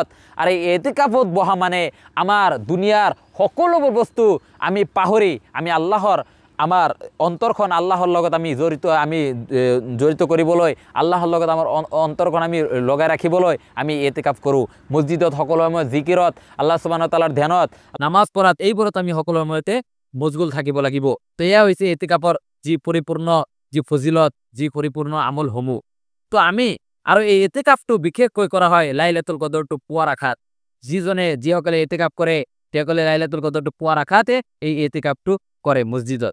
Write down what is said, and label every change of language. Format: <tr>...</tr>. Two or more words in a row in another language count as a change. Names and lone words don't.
<as>আৰু এই এতেকাফত বহা মানে আমাৰ দুনিয়াৰ সকলোবোৰ বস্তু আমি পাহৰি আমি আল্লাহৰ আমাৰ অন্তৰখন আল্লাহৰ লগত আমি জড়িত কৰিবলৈ আল্লাহৰ লগত আমাৰ অন্তৰখন আমি লগাই ৰাখিবলৈ আমি এতেকাফ কৰোঁ। মছজিদত সকলো সময় জিকিৰত</as> <ar>الله سبحانه وتعالى</ar> <as>ধ্যানত নামাজ পঢ়াত এইবোৰত আমি সকলো সময়তে মছগুল থাকিব লাগিব। তো এয়া হৈছে এতেকাফৰ যি পৰিপূৰ্ণ যি ফজিলত যি পৰিপূৰ্ণ আমলসমূহ। তো আমি আৰু এই এতেকাফটো বিশেষকৈ কৰা হয় লাইলাতুল কদৰটো পুৱাৰ আশাত। যিসকলে এতেকাফ কৰে তেওঁলোকে লাইলাতুল কদৰটো পুৱাৰ আশাতে এই এতেকাফটো কৰে মছজিদত।</as>